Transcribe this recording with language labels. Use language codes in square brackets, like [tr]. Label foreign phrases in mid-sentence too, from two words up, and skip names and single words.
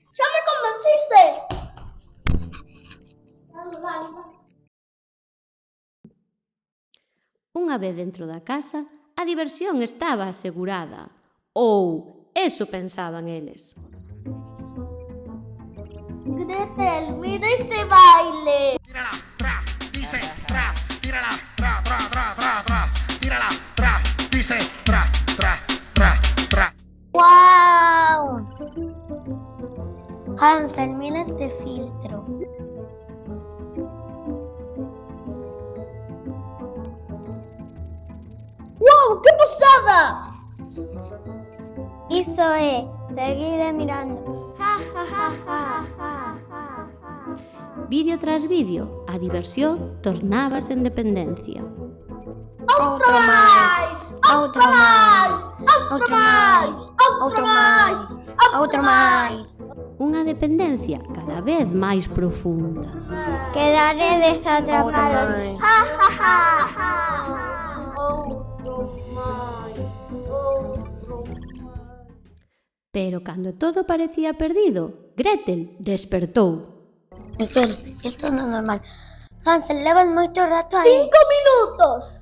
[gl] Xa me convenciste. Dale. Unha vez dentro da casa, a diversión estaba asegurada. Ou eso pensaban eles. Gretel, mira este baile. [es] Tírala, tra, dice, tra, tírala, tra, tra, tra, tra, tra, tírala, tra, dice, tra, tra, tra, tra. ¡Wow! [gl] Hansel, mira este filtro. ¡Wow! [es] ¡Qué pasada! [gl] Iso é, seguide mirando. Ja, ja, ja, ja, ja, ja. Vídeo tras vídeo, a diversión tornábase en dependencia. Outro máis. Outro máis. Outro máis. Outro máis. Outro máis. Unha dependencia cada vez máis profunda. Quedaredes atrapados. Ja, ja, ja, ja. Outro máis. Outro máis. Pero cando todo parecía perdido, Gretel despertou. Espera, isto non é normal. Hansel, levas moito rato aí. 5 minutos.